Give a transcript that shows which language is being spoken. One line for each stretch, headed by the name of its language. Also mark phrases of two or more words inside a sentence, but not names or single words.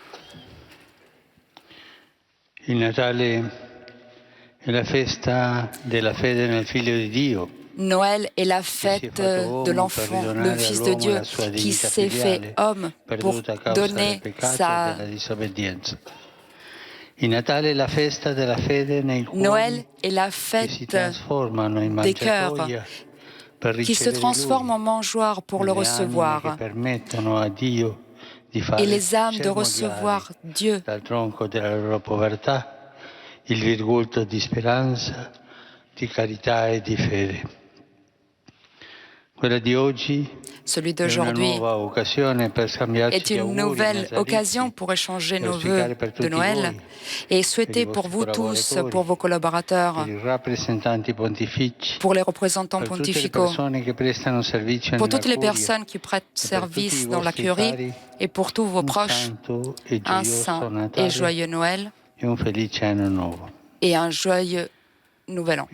Italian: il Natale è la festa della fede nel Figlio di Dio.
French: Noël est la fête de l'enfant, le Fils de Dieu, qui s'est fait homme pour donner sa... Noël est la fête des cœurs qui se transforment en mangeoires pour le recevoir, et les âmes de recevoir Dieu.
Italian: Il virgulto di speranza, di carità e di fede. Quella di oggi
French: celui d'aujourd'hui est une nouvelle occasion pour échanger nos vœux de Noël et souhaiter pour vous tous, pour vos collaborateurs, pour les représentants pontificaux, pour toutes les personnes qui prêtent service dans la curie et pour tous vos proches, un saint et joyeux Noël et un joyeux Nouvel An.